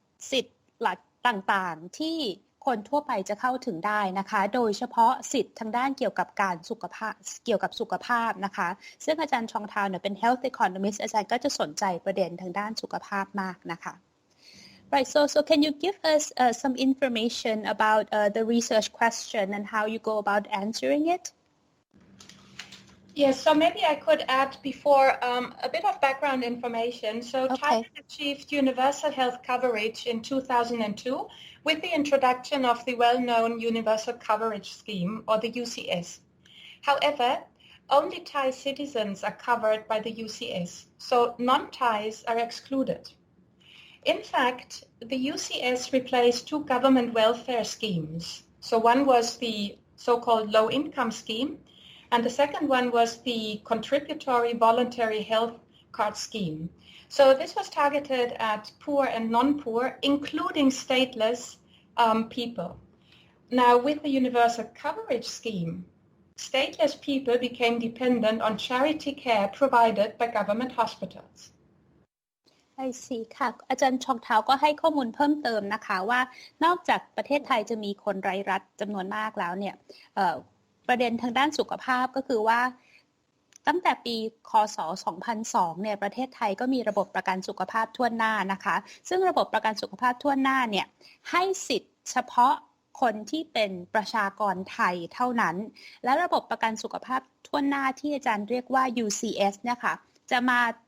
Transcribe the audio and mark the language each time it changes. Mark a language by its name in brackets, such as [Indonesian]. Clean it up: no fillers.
[Thai] สิทธิ์หลักต่างๆที่คนทั่วไปจะเข้าถึงได้นะคะโดยเฉพาะสิทธิ์ทางด้านเกี่ยวกับสุขภาพนะคะซึ่งอาจารย์ชองทาวเนี่ยเป็น health economist อาจารย์ก็จะสนใจประเด็นทางด้านสุขภาพมากนะคะ [English] Right, so can you give us some information about the research question and how you go about answering it? Yes, so maybe I could add before a bit of background information. So Thailand achieved universal health coverage in 2002 with the introduction of the well-known Universal Coverage Scheme, or the UCS. However, only Thai citizens are covered by the UCS, so non-Thais are excluded.In fact, the UCS replaced two government welfare schemes. So one was the so-called low-income scheme, and the second one was the contributory voluntary health card scheme. So this was targeted at poor and non-poor, including stateless people. Now, with the universal coverage scheme, stateless people became dependent on charity care provided by government hospitals. [Thai] ไอซีค่ะอาจารย์ชองเท้าก็ให้ข้อมูลเพิ่มเติมนะคะว่านอกจากประเทศไทยจะมีคนไร้รัฐจำนวนมากแล้วเนี่ยประเด็นทางด้านสุขภาพก็คือว่าตั้งแต่ปีคศ2002เนี่ยประเทศไทยก็มีระบบประกันสุขภาพทั่วหน้านะคะซึ่งระบบประกันสุขภาพทั่วหน้าเนี่ยให้สิทธิ์เฉพาะคนที่เป็นประชากรไทยเท่านั้นและระบบประกันสุขภาพทั่วหน้าที่อาจารย์เรียกว่า UCS นะคะจะมา